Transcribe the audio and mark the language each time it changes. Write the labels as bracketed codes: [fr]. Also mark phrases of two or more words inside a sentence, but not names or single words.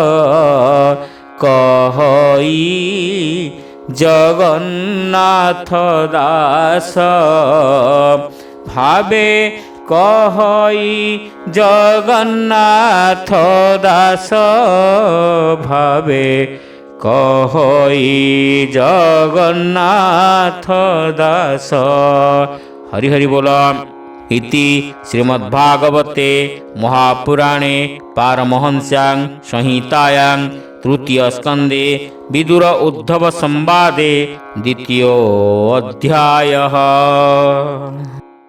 [or] କହଇ ଜଗନ୍ନାଥ ଦାସ ଭାବେ କହଇ ଜଗନ୍ନାଥ ଦାସ ଭାବେ କହଇ ଜଗନ୍ନାଥ ଦାସ। ହରି ହରି ବୋଲ। [sa] इति श्रीमद्भागवते महापुराणे पारमहंस्यां संहितायां तृतीय स्कंदे विदुर उद्धव संवादे द्वितीयो अध्यायः।